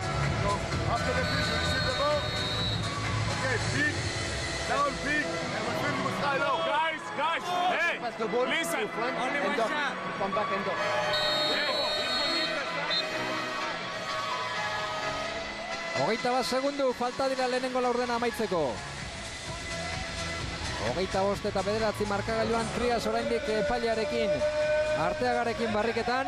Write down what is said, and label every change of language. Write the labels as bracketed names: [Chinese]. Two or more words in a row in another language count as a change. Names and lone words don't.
[English] So after the pitch, you receive the ball. Okay, peek, down peek, and we finish with high low. Guys, hey, listen. Only one shot. Come back and go. [Basque] Hogeita bat segundu, falta dira lehenengo laurdena amaitzeko. 25 eta 9 markagailuan Trias oraindik epailearekin, Arteagarekin barriketan.